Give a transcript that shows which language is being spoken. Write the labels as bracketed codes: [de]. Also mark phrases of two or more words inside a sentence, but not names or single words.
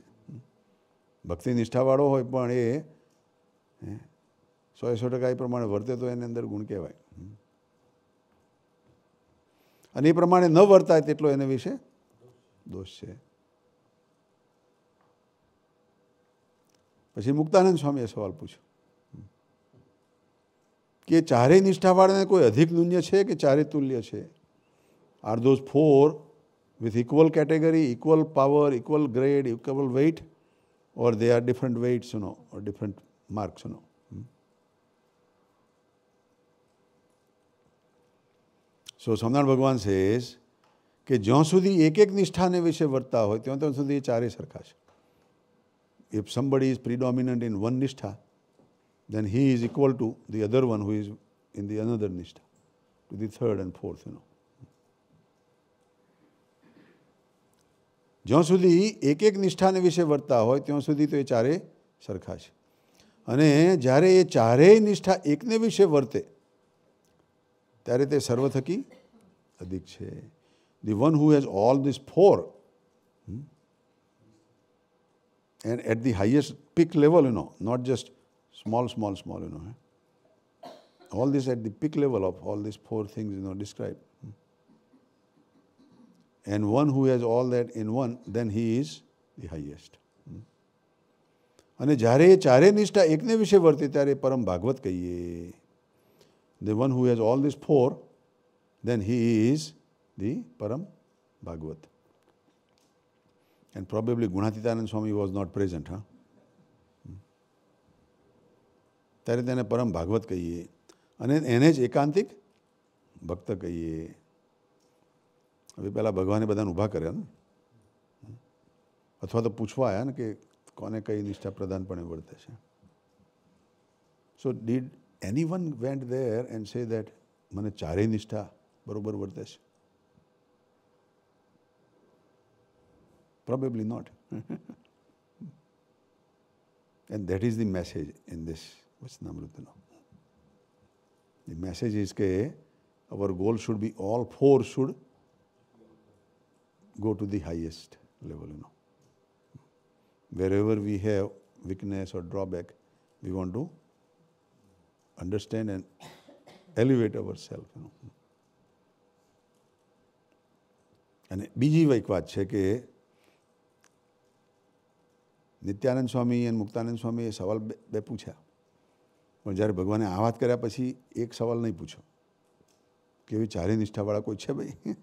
[gu] ભક્તિ નિષ્ઠાવાળો હોય પણ એ 100% એ પ્રમાણે વર્તે તો એની અંદર ગુણ કહેવાય, અને એ પ્રમાણે ન વર્તાય તેટલો એને વિશે દોષ છે. પછી મુક્તાનંદ સ્વામીએ સવાલ પૂછ્યો કે ચારેય નિષ્ઠાવાળાને કોઈ અધિક નુન્ય છે કે ચારે તુલ્ય છે? [en] are those four with equal category, equal power, equal grade, equal weight, or they are different weights, or different marks, So Swaminarayan Bhagwan says [gu] કે જ્યાં સુધી એક નિષ્ઠાને વિશે વર્તતા હોય ત્યાં સુધી એ ચારે સરખા છે. [en] If somebody is predominant in one nishtha, then he is equal to the other one who is in the another nishtha, to the third and fourth, [gu] જ્યાં સુધી એક નિષ્ઠાને વિશે વર્તતા હોય ત્યાં સુધી તો એ ચારે સરખા છે. અને જ્યારે એ ચારેય નિષ્ઠા એકને વિશે વર્તે ત્યારે તે સર્વ થકી અધિક છે. [en] The one who has all these four, and at the highest peak level, not just small, all this at the peak level of all these four things, described. And one who has all that in one, then he is the highest. [gu] અને જ્યારે એ ચારે નિષ્ઠા એકને વિશે વર્તે ત્યારે પરમ ભાગવત કહીએ. [en] The one who has all these four, then he is the Param Bhagavat. And probably Gunatitanand Swami was not present. [gu] ત્યારે તેને પરમ ભાગવત કહીએ, અને એને જ એકાંતિક ભક્ત કહીએ. હવે પહેલાં ભગવાને બધાને ઊભા કર્યા ને, અથવા તો પૂછવા આવ્યા ને કે કોને કઈ નિષ્ઠા પ્રધાનપણે વર્તે છે. [en] so did anyone went there and say that [gu] મને ચારેય નિષ્ઠા બરોબર વર્તે છે? [en] Probably not. And that is the message in this Vachanamrita. The message is that our goal should be all four should go to the highest level. Wherever we have weakness or drawback, we want to understand and elevate ourselves. [gu] અને બીજી એક વાત છે કે નિત્યાનંદ સ્વામી અને મુક્તાનંદ સ્વામીએ સવાલ બે પૂછ્યા, પણ જ્યારે ભગવાને આ વાત કર્યા પછી એક સવાલ નહીં પૂછ્યો કે એવી ચારે નિષ્ઠાવાળા કોઈ છે ભાઈ?